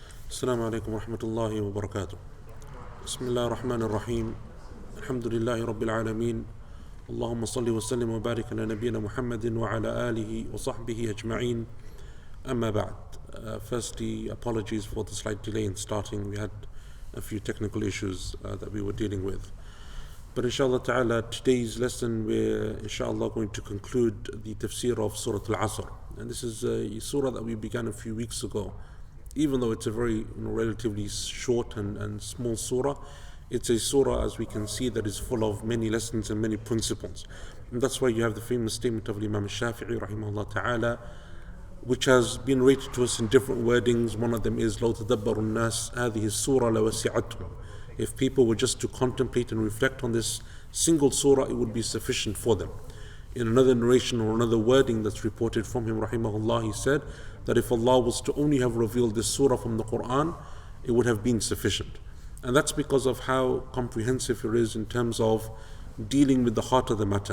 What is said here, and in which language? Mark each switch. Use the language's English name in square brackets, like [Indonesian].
[Arabic] السلام عليكم ورحمة الله وبركاته. بسم الله الرحمن الرحيم. الحمد لله رب العالمين. اللهم صل وسلم وبارك على نبينا محمد وعلى آله وصحبه أجمعين. أما بعد. [English] Firstly, apologies for the slight delay in starting. We had a few technical issues that we were dealing with. But inshallah ta'ala, today's lesson we're inshallah going to conclude the tafsir of Surah Al-Asr. And this is a surah that we began a few weeks ago. Even though it's a very relatively short and small surah, it's a surah, as we can see, that is full of many lessons and many principles. And that's why you have the famous statement of Imam Shafi'i rahimahullah ta'ala, which has been rated to us in different wordings. One of them is [Arabic] لَوْ تَدَبَّرُ النَّاسِ هَذِهِ السُّورَةَ لَوَسِعَتْهُمْ. [English] If people were just to contemplate and reflect on this single surah, it would be sufficient for them. In another narration or another wording that's reported from him rahimahullah, he said that if Allah was to only have revealed this surah from the Quran, it would have been sufficient. And that's because of how comprehensive it is in terms of dealing with the heart of the matter.